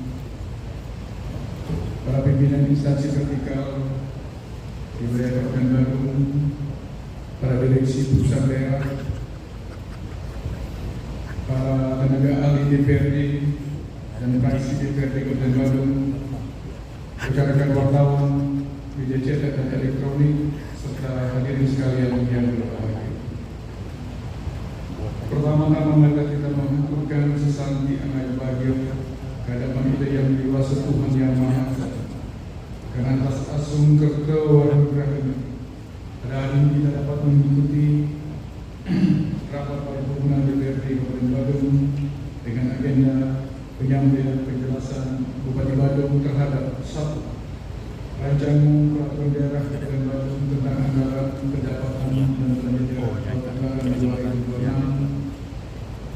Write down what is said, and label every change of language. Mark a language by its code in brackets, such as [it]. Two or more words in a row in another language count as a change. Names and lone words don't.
[id] para pimpinan instansi vertikal di wilayah Kabupaten Bandung, para direksi perusahaan daerah, para tenaga ahli DPRD dan fraksi DPRD Kabupaten Bandung, rekan-rekan wartawan, media cetak dan elektronik, serta hadirin sekalian yang berbahagia. Pertama-tama mari kita mengaturkan sesanti anak bahagia kehadapan kita yang dewasa Tuhan Yang Maha Esa. Karena atas [ban] asung kerta wanugerah [id] pada hari ini kita dapat mengikuti rapat paripurna DPRD Kabupaten Bandung dengan agenda penyampaian penjelasan Bupati Bandung terhadap 1. Rancangan peraturan daerah Kabupaten Bandung tentang anggaran pendapatan dan belanja anggaran 2026.